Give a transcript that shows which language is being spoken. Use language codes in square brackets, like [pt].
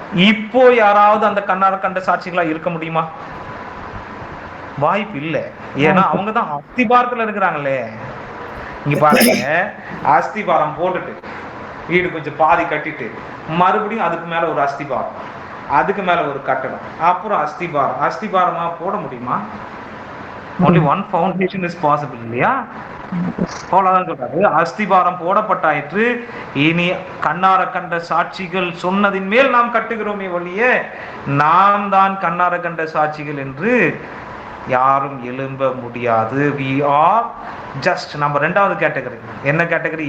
[ta] இப்போ யாராவது அந்த கண்ணார கண்ட சாட்சிகளா இருக்க முடியுமா? வாய்ப்பு இல்லை. ஏன்னா அவங்கதான் அஸ்திபாரத்துல இருக்கிறாங்களே. இங்க பாருங்க, அஸ்திபாரம் போட்டுட்டு வீடு கொஞ்சம் பாதி கட்டிட்டு மறுபடியும் அதுக்கு மேல ஒரு அஸ்திபாரம், அதுக்கு மேல ஒரு கட்டடம், அப்புறம் அஸ்திபாரமா போட முடியுமா? [en] only one foundation is possible, இல்லையா? [ta] அவ்வளவுதான் சொல்றாரு, அஸ்திபாரம் போடப்பட்டாயிற்று, இனி கண்ணார கண்ட சாட்சிகள் சொன்னதின் மேல் நாம் கட்டுகிறோமே ஒழிய நாம் தான் கண்ணார கண்ட சாட்சிகள் என்று யாரும் எழும்ப முடியாது. [en] we are just [ta] நம்ம ரெண்டாவது கேட்டகரி. என்ன கேட்டகரி?